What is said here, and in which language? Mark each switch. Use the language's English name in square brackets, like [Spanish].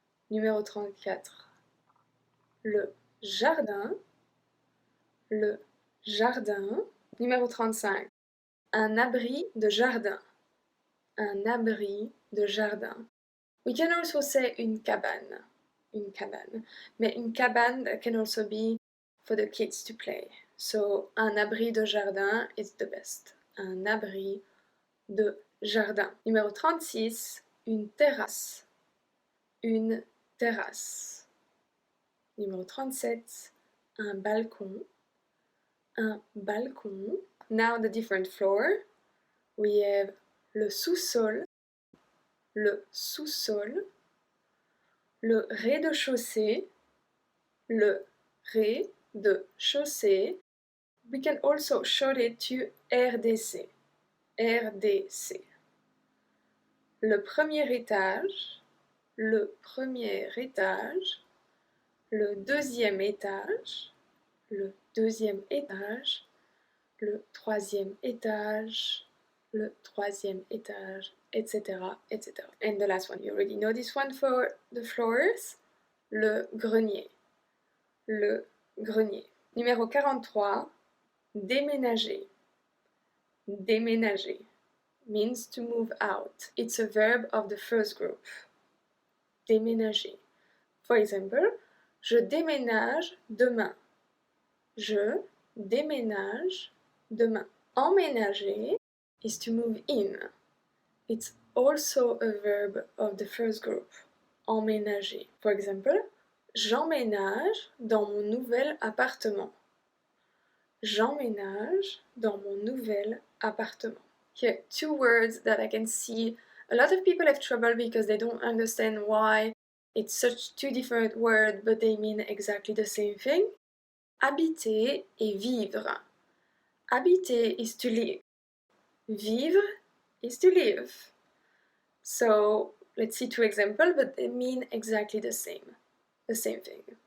[French] Numéro 34, le jardin, le jardin. Numéro 35, un abri de jardin, un abri de jardin. [English] We can also say [French] une cabane, une cabane. Mais une cabane [English] can also be for the kids to play. So, un abri de jardin is the best. Un abri de jardin. [French] Numéro 36, une terrasse, une terrasse. Numéro 37, un balcon, un balcon. [English] Now the different floor. We have [French] le sous-sol, le sous-sol, le rez-de-chaussée, le rez-de-chaussée. [English] We can also short it to RDC, RDC. [French] Le premier étage, le premier étage, le deuxième étage, le deuxième étage, le troisième étage, le troisième étage, etc., etc. [English] And the last one, you already know this one for the floors, [French] le grenier, le grenier. Numéro 43, déménager, déménager [English] means to move out. It's a verb of the first group. [French] Déménager. [English] For example, [French] je déménage demain. Je déménage demain. Emménager [English] is to move in. It's also a verb of the first group. [French] Emménager. [English] For example, [French] j'emménage dans mon nouvel appartement. J'emménage dans mon nouvel appartement. [English] Here, two words that I can see a lot of people have trouble because they don't understand why it's such two different words, but they mean exactly the same thing. [French] Habiter et vivre. Habiter [English] is to live. [French] Vivre [English] is to live. So, let's see two examples, but they mean exactly the same thing.